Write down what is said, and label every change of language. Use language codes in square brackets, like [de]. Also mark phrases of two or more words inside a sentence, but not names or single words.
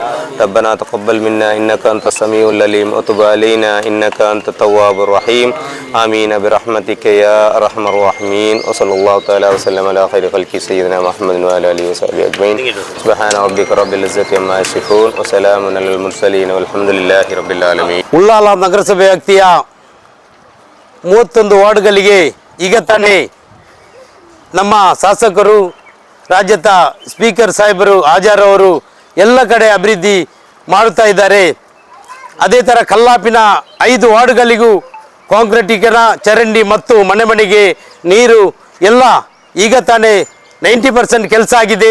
[ar] ربنا تقبل منا إنك أنت السميع العليم وتب علينا إنك أنت التواب الرحيم. آمين برحمتك يا أرحم الراحمين. وصلى الله تعالى وسلم على خير خلق سيدنا محمد وعلى آله وصحبه أجمعين. سبحان ربك رب العزة عما يصفون وسلام على المرسلين والحمد لله رب العالمين. [kn] ಉಳ್ಳಾಲ ನಗರಸಭೆ ವ್ಯಾಪ್ತಿಯ 31 ವಾರ್ಡ್ಗಳಿಗೆ ಈಗ ತಾನೇ ನಮ್ಮ ಶಾಸಕರು ರಾಜ್ಯದ ಸ್ಪೀಕರ್ ಸಾಹೇಬರು ಆಜಾರ್ ಅವರು ಎಲ್ಲ ಕಡೆ ಅಭಿವೃದ್ಧಿ ಮಾಡುತ್ತಾ ಇದ್ದಾರೆ. ಅದೇ ಥರ ಕಲ್ಲಾಪಿನ 5 ವಾರ್ಡ್ಗಳಿಗೂ ಕಾಂಕ್ರೀಟೀಕರಣ ಚರಂಡಿ ಮತ್ತು ಮನೆ ಮನೆಗೆ ನೀರು ಎಲ್ಲ ಈಗ ತಾನೇ 90% ಕೆಲಸ ಆಗಿದೆ.